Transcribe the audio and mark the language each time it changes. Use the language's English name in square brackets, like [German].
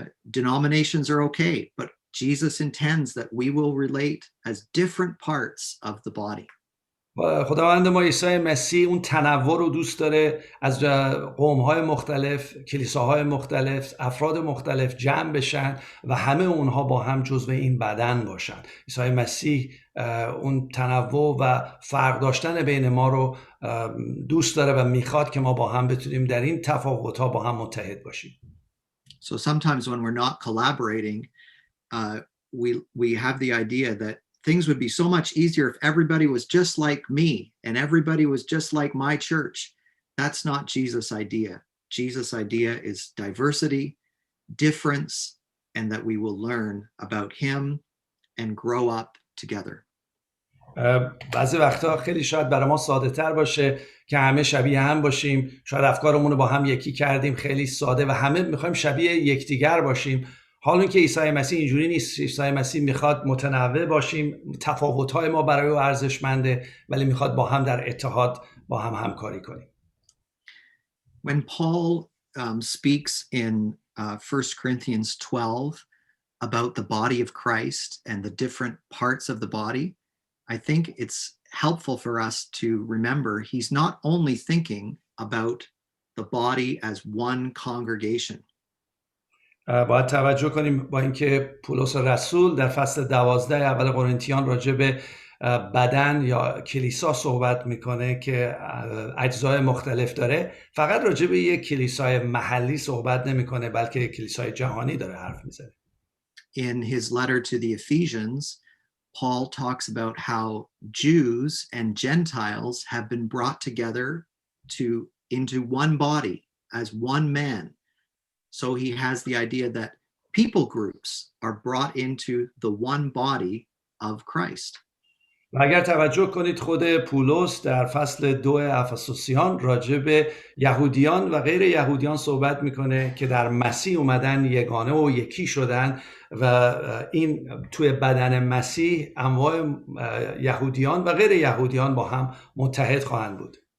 [English] Denominations are okay, but Jesus intends that we will relate as different parts of the body. [Persian] خداوند ما عیسی مسیح اون تنوع رو دوست داره، از قوم‌های مختلف، کلیساهای مختلف، افراد مختلف جمع بشن و همه اونها با هم جزو این بدن باشن. عیسی مسیح اون تنوع و فرق داشتن بین ما رو دوست داره و میخواد که ما با هم بتونیم در این تفاوت‌ها با هم متحد باشیم. [English] So sometimes when we're not collaborating, we have the idea that things would be so much easier if everybody was just like me and everybody was just like my church. That's not Jesus' idea. Jesus' idea is diversity, difference, and that we will learn about him and grow up together. [Persian] بعضی وقتا خیلی شاید برای ما ساده تر باشه که همه شبیه هم باشیم، شاید افکارمون رو با هم یکی کردیم، خیلی ساده و همه میخوایم شبیه یکدیگر باشیم. حالا که عیسی مسیح اینجوری نیست. عیسی مسیح میخواد متنوع باشیم، تفاوت‌های ما برای او ارزشمنده، ولی میخواد با هم در اتحاد با هم همکاری کنیم. [English] When Paul speaks in 1 Corinthians 12 about the body of Christ and the different parts of the body, I think it's helpful for us to remember he's not only thinking about the body as one congregation. [Persian] باید توجه کنیم با اینکه پولس رسول در فصل 12 اول قرنتیان راجع به بدن یا کلیسا صحبت میکنه که اجزای مختلف داره، فقط راجع به یک کلیسای محلی صحبت نمیکنه، بلکه کلیسای جهانی داره حرف میزنه. [English] In his letter to the Ephesians, Paul talks about how Jews and Gentiles have been brought together into one body as one man. So he has the idea that people groups are brought into the one body of Christ. [Persian] و اگر توجه کنید خود پولس در فصل 2 افسوسیان راجع به یهودیان و غیر یهودیان صحبت میکنه که در مسیح اومدن یگانه و یکی شدن و این توی بدن مسیح انواع یهودیان و غیر یهودیان با هم متحد خواهند بود.